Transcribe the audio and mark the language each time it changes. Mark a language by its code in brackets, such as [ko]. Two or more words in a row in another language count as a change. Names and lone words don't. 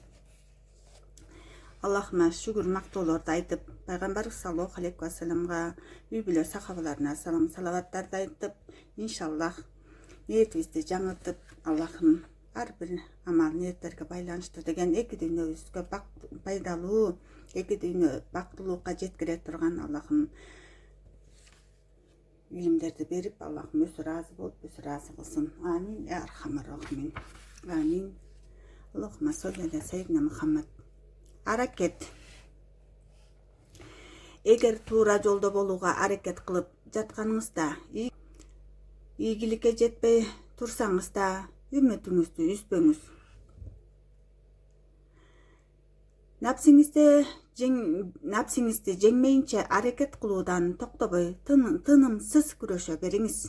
[ky] Аллахыма шүгүр мактоолорду айтып, пайгамбар [ar] صلى الله عليه و [ky] салламга, үй бүлө сахабаларына салам салаваттарды айтып, иншаллах ниетибизди жаңыртып, Аллахым ар бир амал ниеттерге байланыштуу деген эки дүйнөбүзгө пайдалуу, эки дүйнө бактылуулукка жеткире турган Аллахым илимдерди берип, Аллахым өзү разы болуп, өзү разы кылсын. [ar] آمين. يا أرحم الراحمين. آمين. اللهم صل على سيدنا محمد. [ky] Аракет. Эгер туура жолдо болууга аракет кылып жатканыңызда, ийгиликке жетпей турсаңыз да, үмүтүңүздү үзбөңүз. Напсиңизди жеңмейинче аракет кылуудан токтобой, тынымсыз күрөшө бериңиз.